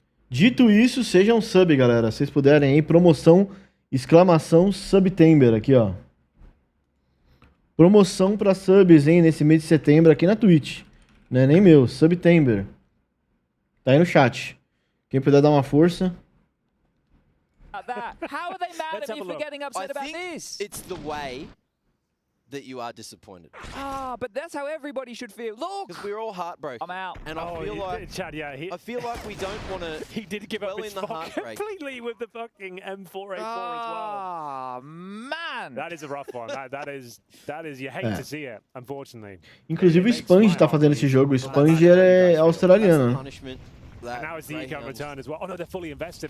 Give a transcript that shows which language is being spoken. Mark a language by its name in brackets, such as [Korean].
[Portuguese] Dito isso, seja um sub, galera. Se vocês puderem aí, promoção Exclamação Subtember aqui, ó. Promoção pra subs, hein, nesse mês de setembro aqui na Twitch. Não é nem meu, Subtember. Tá aí no chat. Quem puder dar uma força. [English] How are they mad at me for getting upset about this? It's the way that you are disappointed. Ah, but that's how everybody should feel. Look! Because we're all heartbroken. I'm out. And I feel like Chad, yeah, I feel like we don't want to. he did give up his spot completely with the fucking M4A4 as well. Ah, man! That is a rough one. That is you hate to see it, unfortunately. [Portuguese] Inclusive o Sponge tá fazendo esse jogo. O Sponge é australiano. [English] And now it's the econ return as well. Oh no, they're fully invested.